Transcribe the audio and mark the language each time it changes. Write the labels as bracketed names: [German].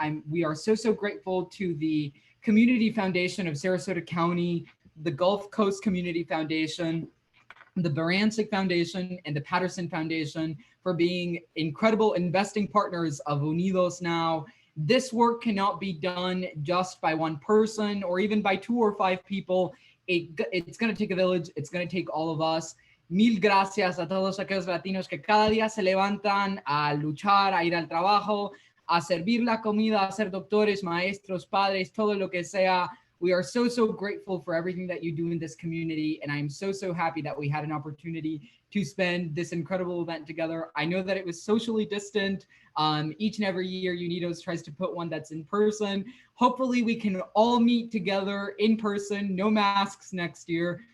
[English] We are so grateful to the Community Foundation of Sarasota County, the Gulf Coast Community Foundation, the Barancic Foundation, and the Patterson Foundation for being incredible investing partners of Unidos Now. This work cannot be done just by one person or even by 2 or 5 people. It's going to take a village. It's going to take all of us. [Spanish] Mil gracias a todos aquellos latinos que cada día se levantan a luchar, a ir al trabajo, a servir la comida, a ser doctores, maestros, padres, todo lo que sea. [English] We are so grateful for everything that you do in this community, and I'm so happy that we had an opportunity to spend this incredible event together. I know that it was socially distant. Each and every year, Unidos tries to put one that's in person. Hopefully, we can all meet together in person, no masks next year.